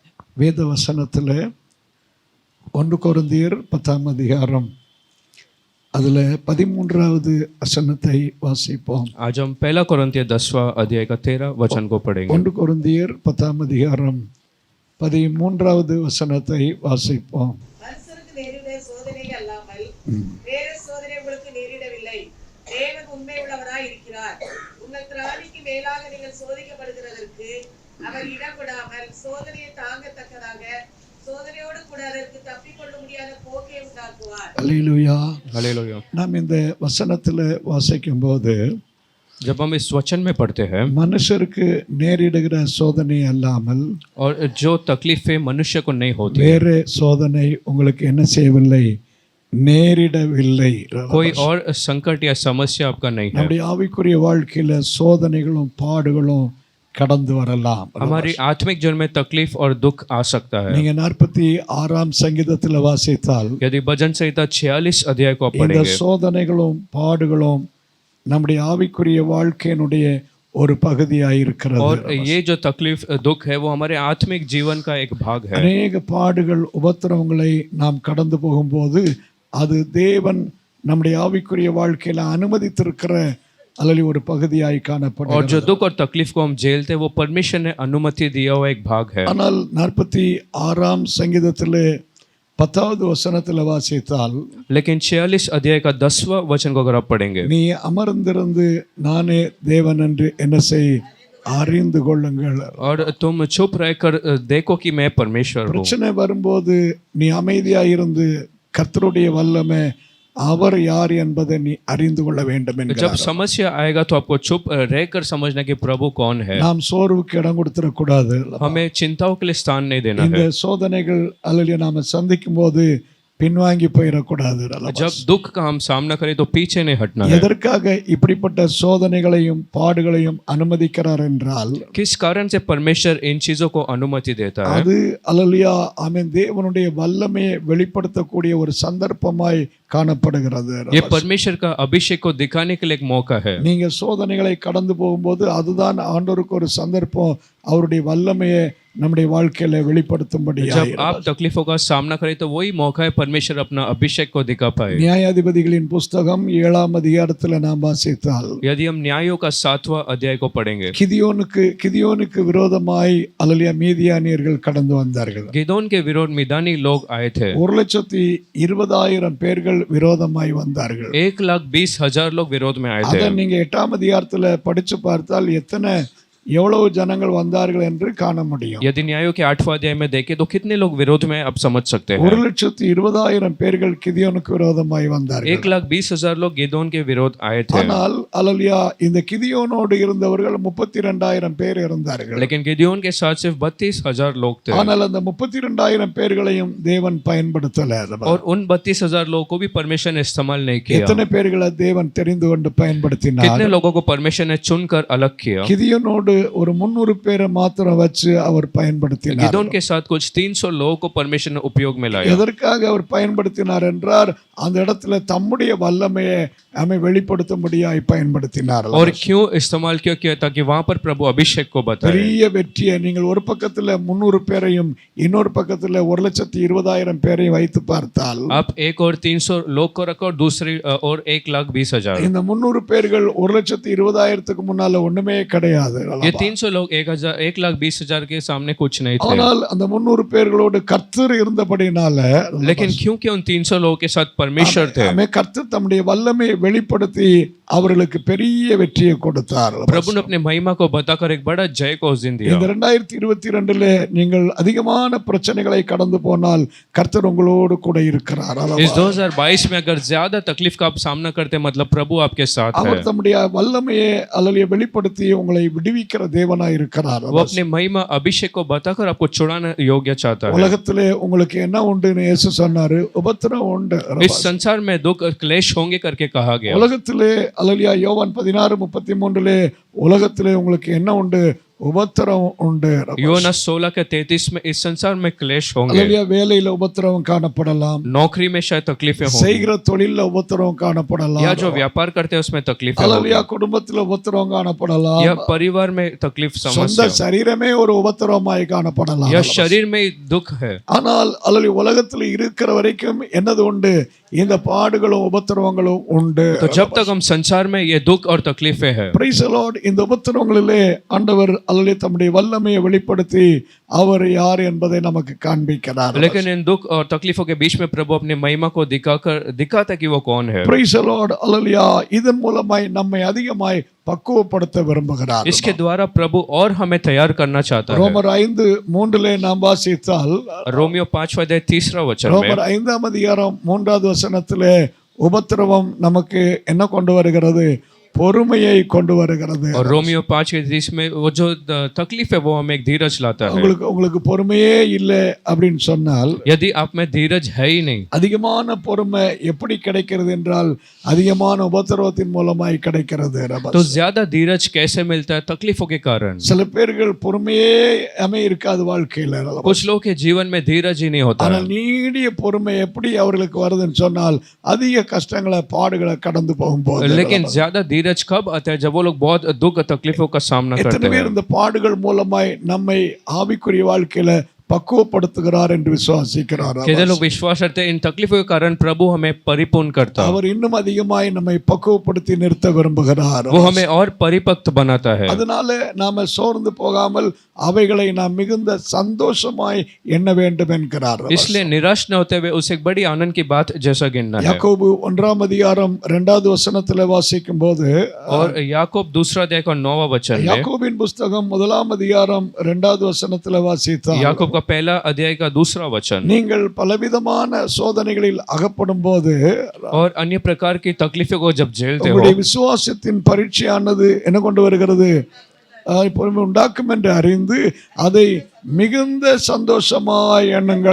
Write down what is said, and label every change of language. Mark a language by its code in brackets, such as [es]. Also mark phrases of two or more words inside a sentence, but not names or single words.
[ta] வேத வசனத்தில் 1 கொரிந்தியர் 10ஆம் அதிகாரம் அதில் 13வது வசனத்தை வாசிப்போம். [hi] आज हम पहला कोरिन्थियर 10वां अध्याय का 13 वचन को पढ़ेंगे. [ta] 1 கொரிந்தியர் 10ஆம் அதிகாரம் 13வது வசனத்தை வாசிப்போம். மனுஷருக்கு நேரிட சோதனை அல்லாமல் வேறு சோதனை உங்களுக்கு நேரிடவில்லை. தேவன் உண்மை உள்ளவராய் இருக்கிறார். உங்கள் திராணிக்கு மேலாக நீங்கள் சோதிக்கப்படுகிறதற்கு அவர் இடம் கொடாமல் சோதனையை தாங்கத்தக்கதாக சோதனையோடு கூட அதற்கு தப்பிக்கொள்ள முடியாத போக்கை உண்டாக்குவார். அல்லேலூயா. [hi] हालेलुया. [ta] நாம் இந்த வசனத்தில் வாசிக்கும் போது [hi] जब हम इस वचन में पढ़ते हैं [ta] மனுஷருக்கு நேரிடுகிற சோதனை அல்லாமல் [hi] और जो तकलीफें मनुष्य को नहीं होती, [ta] வேறு சோதனை உங்களுக்கு என்ன செய்யவில்லை, நேரிடவில்லை. [hi] कोई और संकट या समस्या आपका नहीं है. [ta] நம்முடைய ஆவிக்குரிய வாழ்க்கையில சோதனைகளும் பாடுகளும் கடந்து வரலாம். [hi] हमारी आत्मिक जीवन में तकलीफ और दुख आ सकता है. [ta] நீங்க 46ஆம் சங்கீதத்தில் வாசித்தால் [hi] यदि भजन संहिता 46 अध्याय को आप [ta] இந்த [hi] पढ़ेंगे, [ta] சோதனைகளும் பாடுகளும் நம்முடைய ஆவிக்குரிய வாழ்க்கையினுடைய ஒரு பகுதியாக இருக்கிறது. [hi] और ये जो तकलीफ दुख है वो हमारे आत्मिक जीवन का एक भाग है. [ta] அநேக பாடுகள் உபத்திரவங்களை நாம் கடந்து போகும்போது அது தேவன் நம்முடைய ஆவிக்குரிய வாழ்க்கையில அனுமதித்திருக்கிற அல்லது ஒரு பகுதியாய் [hi] और [ta] காணப்படுகிறது. [hi] जो दुख और तकलीफ को हम झेलते हैं वो परमेश्वर ने अनुमति दिया हुआ एक भाग है. [ta] ஆனால் 46ஆம் சங்கீதத்திலே 10வது வசனத்தில் வாசித்தால் [hi] लेकिन 46 अध्याय का 10वां वचन को अगर आप पढ़ेंगे, [ta] நீ அமர்ந்திருந்து நானே தேவன் என்று என்ன செய் அறிந்து கொள்ளுங்கள். [hi] और तुम चुप रहकर देखो कि मैं परमेश्वर हूँ. [ta] பிரச்சனை வரும்போது நீ அமைதியாக இருந்து கர்த்தருடைய வல்லமை அவர் யார் என்பதை நீ அறிந்து கொள்ள வேண்டும் [hi] जब [ta] என்கிறார். [hi] समस्या आएगा तो आपको चुप रहकर समझना कि प्रभु कौन है. [ta] நாம் சோர்வுக்கு இடம் கொடுத்துடக்கூடாது. [hi] हमें चिंताओं के लिए स्थान नहीं देना [ta] இந்த [hi] है. [ta] சோதனைகள் அல்லது நாம சந்திக்கும் போது பின்வாங்கி போயிடக்கூடாது. [hi] जब दुख का हम सामना करें तो पीछे नहीं हटना है. [ta] எதற்காக இப்படிப்பட்ட சோதனைகளையும் பாடுகளையும் அனுமதிக்கிறார் என்றால் [hi] किस कारण से परमेश्वर इन चीजों को अनुमति देता है? [ta] அது அல்லேலூயா ஆமென் தேவனுடைய வல்லமையை வெளிப்படுத்தக்கூடிய ஒரு சந்தர்ப்பமாய் காணப்படுகிறது. [hi] ये परमेश्वर का अभिषेक को दिखाने के लिए एक मौका है. [ta] நீங்க சோதனைகளை கடந்து போகும்போது அதுதான் ஆண்டவருக்கு ஒரு சந்தர்ப்பம் அவருடைய வல்லமையை நம்முடைய வாழ்க்கையில வெளிப்படுத்தும்படியாக. [hi] जब आप तकलीफों का सामना करें तो वही मौका है परमेश्वर अपना अभिषेक को दिखा पाए. [ta] நியாயாதிபதிகளின் புஸ்தகம் 7ஆம் அதிகாரத்தில் நாம் வாசித்தால் [hi] यदि हम न्यायों का 7वां अध्याय को पढ़ेंगे, [ta] கிதியோனுக்கு விரோதமாய் அல்லேலூயா மீதியானியர்கள் கடந்து வந்தார்கள். [hi] गिदोन के विरोध मिदानी लोग आए थे. [ta] 1,20,000 பேர்கள் விரோதமாய் வந்தார்கள். [hi] 1,20,000 लोग विरोध में आए [ta] அதை [hi] थे. [ta] நீங்க 8ஆம் அதிகாரத்துல படிச்சு பார்த்தால் எவ்வளவு ஜனங்கள் வந்தார்கள் என்று காண முடியும். [hi] यदि न्यायों के 8वां अध्याय में देखें तो कितने लोग विरोध में आप समझ सकते हैं. [ta] 1,20,000 பேர்கள் கிதியோனுக்கு விரோதமாய் வந்தார்கள். [hi] 1,20,000 लोग गिदोन के विरोध आए थे. [ta] ஆனால் அல்லேலூயா இந்த கிதியோனோடு இருந்தவர்கள் 32,000 பேர் இருந்தார்கள். [hi] लेकिन गिदोन के साथ सिर्फ 32,000 लोग थे. [ta] ஆனால் அந்த 32,000 பேர்களையும் தேவன் பயன்படுத்தல. [hi] और उन 32,000 लोगों को भी परमेश्वर ने इस्तेमाल नहीं किया. [ta] எத்தனை பேர்களை தேவன் தெரிந்து கொண்டு பயன்படுத்தினார்? [hi] कितने लोगों को परमेश्वर ने चुनकर अलग किया. [ta] கிதியோனோடு ஒரு 300 பேரை மாத்திரம் வச்சு அவர் பயன்படுத்தினார். [hi] गिदोन के साथ कुछ 300 लोगों को परमेश्वर ने उपयोग में लाया. [ta] எதற்காக அவர் பயன்படுத்தினார் என்றால் அந்த இடத்துல தம்முடைய வல்லமையை வெளிப்படுத்தும்படியாய் பயன்படுத்தினார். [hi] और क्यों इस्तेमाल क्यों किया? ताकि वहां पर प्रभु अभिषेक को बताए. [ta] பெரிய வெற்றியை நீங்கள் ஒரு பக்கத்துல 300 பேரையும் இன்னொரு பக்கத்துல 1,20,000 பேரையும் வைத்து பார்த்தால் [hi] आप एक और 300 लोग को रखो और दूसरी और 1,20,000. [ta] இந்த 300 பேர்கள் 1,20,000 முன்னால ஒண்ணுமே கிடையாது. [hi] ये 300 लोग 1,20,000 के सामने कुछ नहीं थे. [ta] ஆனால் அந்த 300 பேர்களோடு கர்த்தர் இருந்தபடினால [hi] लेकिन क्योंकि उन 300 लोगों के साथ परमेश्वर थे, [ta] கர்த்தர் தம்முடைய வல்லமையை வெளிப்படுத்தி அவர்களுக்கு பெரிய வெற்றியை கொடுத்தார். [hi] प्रभु ने अपने महिमा को बताकर एक बड़ा जय को उस दिन दिया. [ta] இந்த 2022 நீங்கள் அதிகமான பிரச்சனைகளை கடந்து போனால் கர்த்தர் உங்களோடு கூட இருக்கிறார். [hi] इस 2022 में अगर ज्यादा तकलीफ का आप सामना करते हैं मतलब प्रभु आपके साथ है. [ta] அவர் தம்முடைய வல்லமையை அல்லேலூயா வெளிப்படுத்தி உங்களை விடுவிக்கிற தேவனாய் இருக்கிறார். [hi] वो अपने महिमा अभिषेक को बताकर आपको छुड़ाना योग्य चाहता है. [ta] உலகத்திலே உங்களுக்கு என்ன உண்டுன்னு இயேசு சொன்னாரு? உபத்திரம் உண்டு. [hi] इस संसार में दुख क्लेश होंगे करके कहा गया. [ta] உலகத்திலே அல்லேலூயா யோவான் 16:33 உலகத்திலே உங்களுக்கு என்ன உண்டு? உபத்திரம் உண்டு. [hi] योना 16:33 में इस संसार में क्लेश होंगे, [ta] அல்லேலூயா. வேலையில உபத்திரம் காணப்படலாம், [hi] नौकरी में शायद तकलीफें होंगी, [ta] செய்கிற தொழில்ல உபத்திரம் காணப்படலாம், [hi] या जो व्यापार करते हैं उसमें तकलीफें होंगी, [ta] அல்லேலூயா. குடும்பத்துல உபத்திரம் காணப்படலாம், [hi] या परिवार में तकलीफ [ta] சொந்த [hi] समस्या, [ta] சரீரமே ஒரு உபத்திரமாய் காணப்படலாம். [hi] या शरीर में दुख है. [ta] ஆனால் அல்லேலூயா, உலகத்துல இருக்கிற வரைக்கும் என்னது உண்டு? இந்த பாடுகளும் உபத்திரவங்களும் உண்டு. [hi] तो जब तक हम संसार में ये दुख और तकलीफें हैं, [en] Praise the Lord. [ta] இந்த உபத்திரவங்களிலே ஆண்டவர் அல்லேலூயா தம்முடைய வல்லமையை வெளிப்படுத்தி அவர் யார் என்பதை நமக்கு காண்பிக்கிறார். [hi] लेकिन इन दुख और तकलीफों के बीच में प्रभु अपनी महिमा को दिखाता कि वो कौन है. [en] Praise the Lord. [ta] அல்லேலூயா. இதன் மூலமாய் நம்மை அதிகமாய் பக்குவப்படுத்த விரும்புகிறார். [hi] इसके द्वारा प्रभु और हमें तैयार करना चाहता है. [ta] ரோமர் 5:3 நாம் வாசித்தால், [hi] रोमियो 5:3 में, [ta] ரோமர் 5ஆம் அதிகாரம் 3வது வசனத்திலே உபத்திரவம் நமக்கு என்ன கொண்டு வருகிறது? பொறுமையை கொண்டு வருகிறது. [hi] और रोमियो 5:30 में वो जो तकलीफ है वो हमें एक धीरज लाता है. [ta] உங்களுக்கு பொறுமையே இல்லை அப்படின்னு சொன்னால், [hi] यदि आप में धीरज है ही नहीं, [ta] அதிகமான பொறுமை எப்படி கிடைக்கிறது என்றால் அதிகமான உபத்திரவத்தின் மூலமாய் கிடைக்கிறது. [hi] तो ज्यादा धीरज कैसे मिलता है? तकलीफों के कारण. [ta] சில பேர்கள் பொறுமையே இருக்காது வாழ்க்கையில. [hi] कुछ लोग के जीवन में धीरज ही नहीं होता है. [ta] ஆனால் நீடிய பொறுமை எப்படி அவர்களுக்கு வருதுன்னு சொன்னால் அதிக கஷ்டங்களை பாடுகளை கடந்து போகும்போது. [hi] लेकिन ज्यादा धीरज कब आता है? जब वो लोग बहुत दुख तकलीफों का सामना करते [ta] எத்தனை பேர் [hi] हैं. [ta] இந்த பாடுகள் மூலமாய் நம்மை ஆவிக்குரிய வாழ்க்கையில பக்குவப்படுத்துகிறார் என்று விசுவாசிக்கிறார். [hi] कितने लोग विश्वास करते हैं इन तकलीफों के कारण प्रभु हमें परिपूर्ण करता है. [ta] அவர் இன்னும் அதிகமாய் நம்மை பக்குவப்படுத்தி நிறுத்த விரும்புகிறார். [hi] वो हमें और परिपक्व बनाता है. [ta] அதனால நாம சோர்ந்து போகாமல் அவைகளை நாம் மிகுந்த சந்தோஷமாய் எண்ண வேண்டும் என்கிறார். [hi] इसलिए निराश न होते हुए उसे एक बड़ी आनंद की बात जैसा गिनना है. [ta] யாக்கோபு 1ஆம் அதிகாரம் 2வது வசனத்திலே வாசிக்கும் போது, [hi] और याकूब 2:9 में, [ta] யாக்கோபின் புஸ்தகம் 1ஆம் அதிகாரம் 2வது வசனத்திலே வாசித்தால், [hi] याकूब का पहला अध्याय का 2 [ta] நீங்கள் பலவிதமான சோதனைகளில் அகப்படும் போது [hi] और अन्य प्रकार की तकलीफों को जब झेलते हो, [ta] உங்களுடைய விசுவாசத்தின் பரீட்சையானது என்ன கொண்டு வருகிறது? பொறுமை உண்டாக்கும் என்று அறிந்து அதை மிகுந்த சந்தோஷமாய் எண்ணுங்கள்.